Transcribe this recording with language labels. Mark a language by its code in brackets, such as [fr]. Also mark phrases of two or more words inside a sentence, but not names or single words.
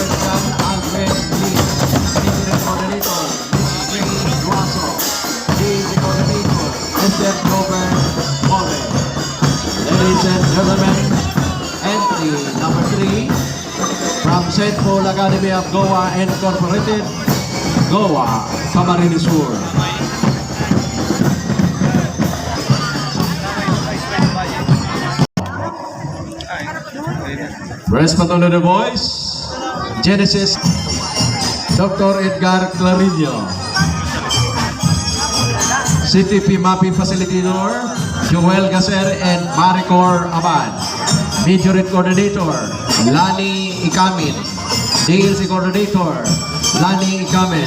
[en] John Alfred Lee, Interim Coordinator Ms. Jane Guaso, DG Coordinator Mr. Robert More. Ladies and gentlemen, entry number 3 from St. Paul Academy of Goa Incorporated, Goa, Camarines Sur. First Battalion of Boys, Genesis, Dr. Edgar Clarillo, CTP Mapping Facilitator, Joel Gaser and Maricor Abad, Major Coordinator, Lani Ikamin, DLC Coordinator, Lani Ikamin.